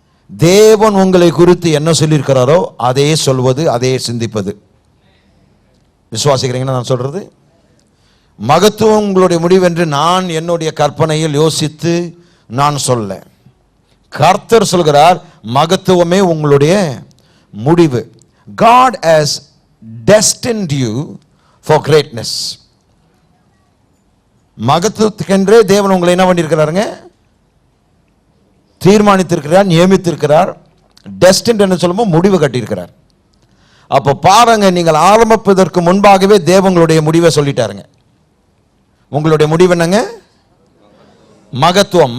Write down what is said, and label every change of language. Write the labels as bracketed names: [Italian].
[Tamil] தேவன் உங்களை குறித்து என்ன சொல்லியிருக்கிறாரோ அதே சொல்வது, அதே சிந்திப்பது. விசுவாசிக்கிறீங்கன்னா நான் சொல்றது? மகத்துவம் உங்களுடைய முடிவு என்று நான் என்னுடைய கற்பனையில் யோசித்து நான் சொல்ல, கர்த்தர் சொல்கிறார் மகத்துவமே உங்களுடைய முடிவு. [English] God has destined you for greatness. [Tamil] மகத்துவத்துக்கென்றே தேவன் உங்களை என்ன பண்ணியிருக்கிறாருங்க? தீர்மானித்திருக்கிறார், நியமித்திருக்கிறார். டெஸ்டின்ட் என்று சொல்லும்போது முடிவு கட்டியிருக்கிறார். அப்போ பாருங்க, நீங்கள் ஆரம்பிப்பதற்கு முன்பாகவே தேவங்களுடைய முடிவை சொல்லிட்டாருங்க. உங்களுடைய முடிவு என்னங்க? மகத்துவம்.